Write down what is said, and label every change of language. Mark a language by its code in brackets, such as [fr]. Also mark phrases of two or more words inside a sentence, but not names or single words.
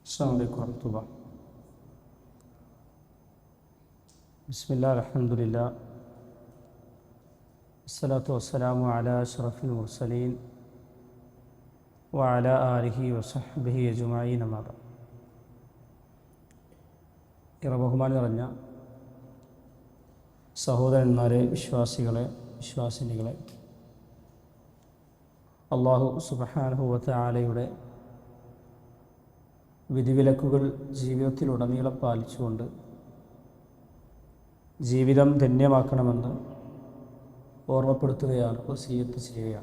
[ar] السلام عليكم ورحمة الله. بسم الله الحمد لله الصلاة والسلام على أشرف المرسلين وعلى آله وصحبه أجمعين أما بعد. [ml] ബഹുമാനം നിറഞ്ഞ സഹോദരന്മാരെ, വിശ്വാസിനികളെ, [ar] الله سبحانه وتعالى [ml] വിധിവിലക്കുകൾ ജീവിതത്തിലുടനീളം പാലിച്ചുകൊണ്ട് ജീവിതം ധന്യമാക്കണമെന്ന് ഓർമ്മപ്പെടുത്തുകയാണ്, വസിയ്യത്ത് ചെയ്യുകയാണ്.